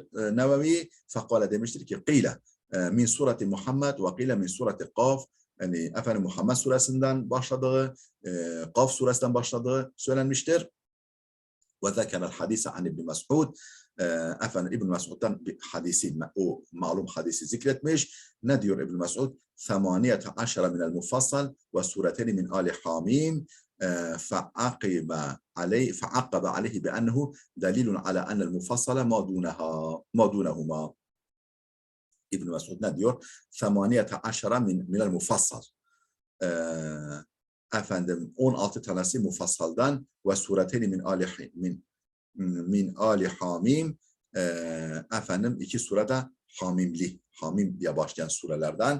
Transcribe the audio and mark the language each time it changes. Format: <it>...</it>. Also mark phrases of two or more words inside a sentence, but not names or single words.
<tr>Nevevi fakale demiştir ki</tr> <ar>قيل من سورة محمد وقيل من سورة ق,</ar> <tr>yani efendim Muhammed suresinden başladığı, Kaf suresinden başladığı söylenmiştir.</tr> <ar>وذكر الحديث عن ابن مسعود,</ar> <tr>Efendim İbn Mesud'dan bir hadisi, o malum hadisi zikretmiş. Ne diyor İbn Mesud?</tr> <ar>18 من المفصل وسورتين من آل حم فعقب عليه بأنه دليل على أن المفصل ما دونهما.</ar> <tr>İbn Mesud ne diyor? 18</tr> <ar>من المفصل.</ar> <tr>Efendim 16 tanesi mufassaldan</tr> <ar>وسورتين من آل حم,</ar> <tr>efendim 2 surede Hamim diye başlayan surelerden.</tr>